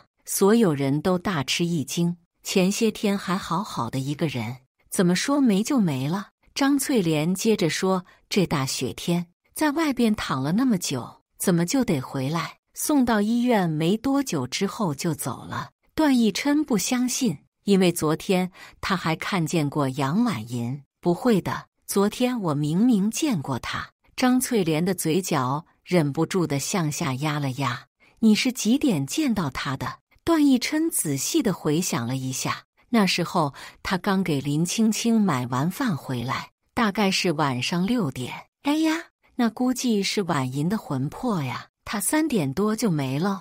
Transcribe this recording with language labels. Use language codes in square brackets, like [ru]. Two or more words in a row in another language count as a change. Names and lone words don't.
[zh] 所有人都大吃一驚，前些天還好好的一個人，怎麼說沒就沒了？張翠蓮接着說：“這大雪天在外邊躺了那麼久，怎麼就得回來？送到醫院沒多久之後就走了。” 段奕琛不相信，因為昨天他還看見過楊婉銀。“不會的，昨天我明明見過她。” 張翠蓮的嘴角忍不住地向下壓了壓。“你是幾點見到她的？” 段奕琛仔細地回想了一下，那時候他剛給林青青買完飯回來，大概是晚上6點。“哎呀，那估計是婉銀的魂魄呀，她3點多就沒了。”